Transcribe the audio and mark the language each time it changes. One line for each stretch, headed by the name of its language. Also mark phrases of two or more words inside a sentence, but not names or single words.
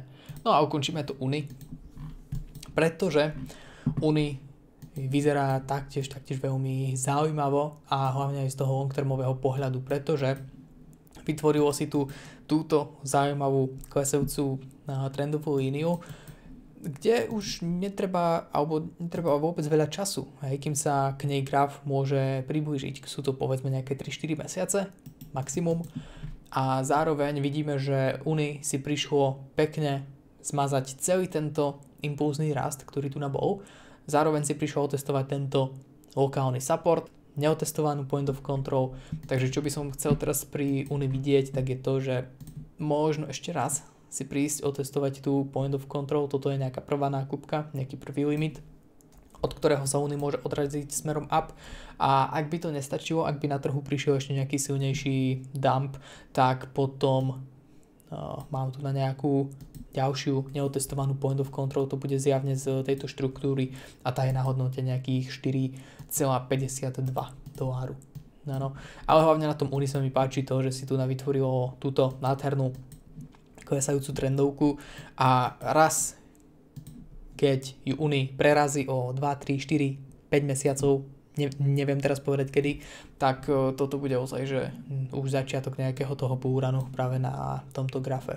Slovak: No a ukončíme to Uni, pretože Uni vyzerá taktiež veľmi zaujímavo a hlavne aj z toho long-termového pohľadu, pretože vytvorilo si tu túto zaujímavú klesajúcu trendovú líniu, kde už netreba vôbec veľa času, kým sa k nej graf môže priblížiť. Sú to povedzme nejaké 3-4 mesiace maximum a zároveň vidíme, že Uni si prišlo pekne zmazať celý tento impulzný rast, ktorý tu bol. Zároveň si prišlo otestovať tento lokálny support, neotestovanú
English: point of control,
Slovak: takže čo by som chcel teraz pri Uni vidieť, tak je to, že možno ešte raz si prísť otestovať tú
English: point of control,
Slovak: toto je nejaká prvá nákupka, nejaký prvý limit, od ktorého sa Uni môže odraziť smerom up a ak by to nestačilo, ak by na trhu prišiel ešte nejaký silnejší dump, tak potom mám tu na nejakú ďalšiu neotestovanú
English: point of control,
Slovak: to bude zjavne z tejto štruktúry a tá je na hodnote nejakých $4,52. No. Ale hlavne na tom Uni sa mi páči to, že si tu vytvorilo túto nádhernú klesajúcu trendovku a raz, keď ju Uni prerazí o 2, 3, 4, 5 mesiacov, neviem teraz povedať kedy, tak toto bude ozaj, že už začiatok nejakého toho bullrunu práve na tomto grafe.